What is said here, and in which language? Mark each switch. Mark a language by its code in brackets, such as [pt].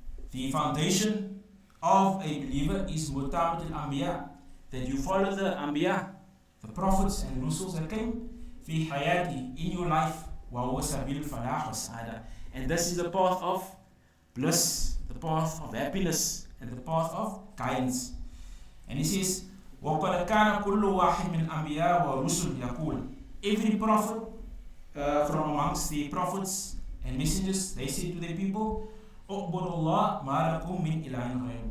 [en] The foundation of a believer is [ar] مُتَابَةُ الْأَنْبِيَاءِ, [en] that you follow the Anbiya, the prophets and Rusuls that came, [ar] في حياتي, [en] in your life, [ar] وهو سبيل الفلاح والسعادة. [en] And this is the path of bliss, the path of happiness, and the path of guidance. And he says, [ar] وَقَدْ كَانَ كُلُّ وَاحِدٍ مِنْ الْأَنْبِيَاءِ وَالرُّسُلِ يَقُولُ. [en] Every prophet from amongst the prophets and messengers, they say to their people, [ar] اعبدوا الله ما لكم من إله غيره.